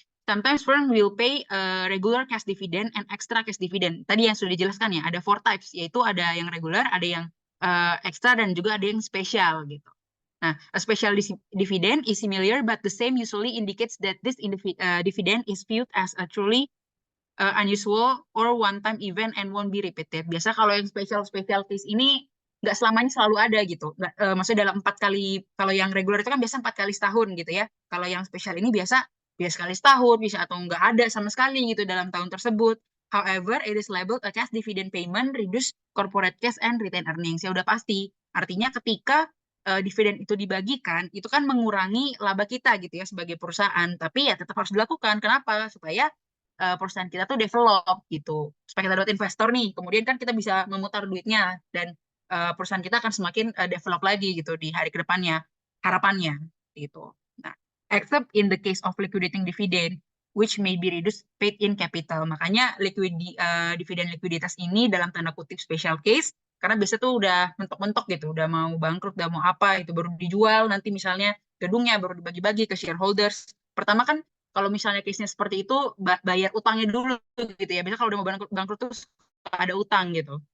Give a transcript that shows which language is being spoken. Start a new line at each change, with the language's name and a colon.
English: Sometimes firm will pay regular cash dividend and extra cash dividend.
Indonesian: Tadi yang sudah dijelaskan ya, ada 4 types, yaitu ada yang regular, ada yang extra, dan juga ada yang spesial gitu.
English: Nah, a special dividend is similar, but the same usually indicates that this dividend is viewed as a truly unusual or one-time event and won't be repeated.
Indonesian: Biasa kalau yang special case ini nggak selamanya selalu ada gitu. Maksudnya dalam 4 kali, kalau yang regular itu kan biasa 4 kali setahun gitu ya. Kalau yang spesial ini biasa biasa sekali setahun, bisa atau nggak ada sama sekali gitu dalam tahun tersebut.
English: However, it is labeled a cash dividend payment, reduce corporate cash and retain earnings.
Indonesian: Ya udah pasti. Artinya ketika dividen itu dibagikan, itu kan mengurangi laba kita gitu ya sebagai perusahaan. Tapi ya tetap harus dilakukan. Kenapa? Supaya perusahaan kita tuh develop gitu. Supaya kita dapat investor nih, kemudian kan kita bisa memutar duitnya dan perusahaan kita akan semakin develop lagi gitu di hari kedepannya, harapannya gitu. Nah,
English: except in the case of liquidating dividend, which may be reduced paid in capital.
Indonesian: Makanya dividen likuiditas ini dalam tanda kutip special case, karena biasa tuh udah mentok-mentok gitu, udah mau bangkrut, udah mau apa, itu baru dijual, nanti misalnya gedungnya baru dibagi-bagi ke shareholders. Pertama kan, kalau misalnya case-nya seperti itu, bayar utangnya dulu gitu ya. Biasanya kalau udah mau bangkrut tuh ada utang gitu.